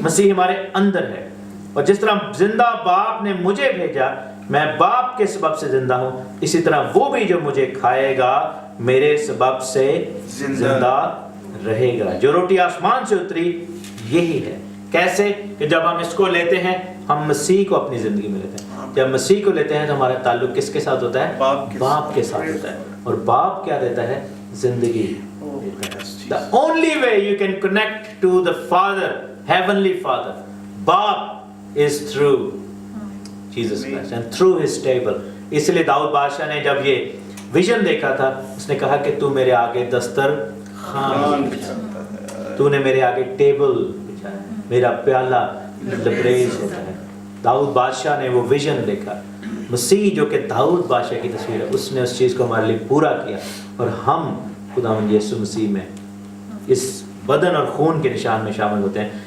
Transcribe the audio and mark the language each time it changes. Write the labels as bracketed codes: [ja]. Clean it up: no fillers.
[ur] مسیح ہمارے اندر ہے. اور جس طرح زندہ باپ نے مجھے بھیجا، میں باپ کے سبب سے زندہ ہوں، اسی طرح وہ بھی جو مجھے کھائے گا میرے سبب سے زندہ رہے گا. جو روٹی آسمان سے اتری یہی ہے. کیسے؟ کہ جب ہم اس کو لیتے ہیں ہم مسیح کو اپنی زندگی میں لیتے ہیں. جب مسیح کو لیتے ہیں تو ہمارا تعلق کس کے ساتھ ہوتا ہے؟ باپ کے ساتھ ہوتا ہے. اور باپ کیا دیتا ہے؟ زندگی. [en] The only way you can connect to the Father, Heavenly Father, باپ is through Jesus Christ and through His table. [ur] اس لیے داؤد بادشاہ نے جب یہ ویژن دیکھا تھا اس نے کہا کہ تو میرے آگے دسترخوان بچھا، تو نے میرے آگے ٹیبل بچھایا، میرا پیالہ لبریز ہوتا ہے. داؤد بادشاہ نے وہ ویژن دیکھا. مسیح جو کہ داؤد بادشاہ کی تصویر ہے اس نے اس چیز کو ہمارے لیے پورا کیا اور ہم خداوند یسوع مسیح میں اس بدن اور خون کے نشان میں شامل ہوتے ہیں.